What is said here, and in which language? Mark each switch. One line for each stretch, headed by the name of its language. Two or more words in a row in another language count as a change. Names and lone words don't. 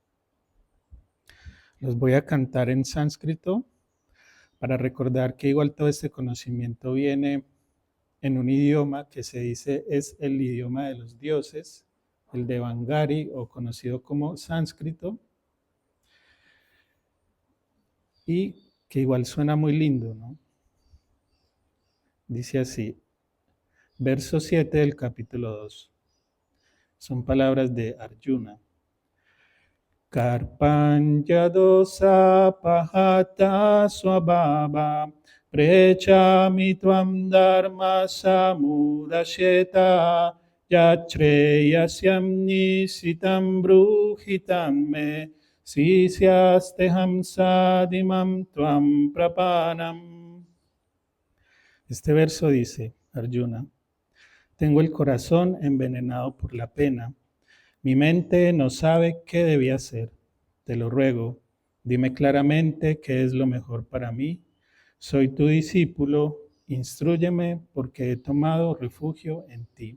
Spanish: Los voy a cantar en sánscrito para recordar que igual todo este conocimiento viene en un idioma que se dice es el idioma de los dioses, el Devangari o conocido como sánscrito, y que igual suena muy lindo, ¿no? Dice así, verso 7 del capítulo 2. Son palabras de Arjuna.
Sanskrit: Karpanjadosa pahata swabhava prechami tvam dharma samudasheta yachreyasyam nisitam bruhitam me sisyasteham sadimam tvam prapanam.
Spanish: Este verso dice, Arjuna, tengo el corazón envenenado por la pena. Mi mente no sabe qué debía hacer. Te lo ruego, dime claramente qué es lo mejor para mí. Soy tu discípulo, instrúyeme porque he tomado refugio en ti.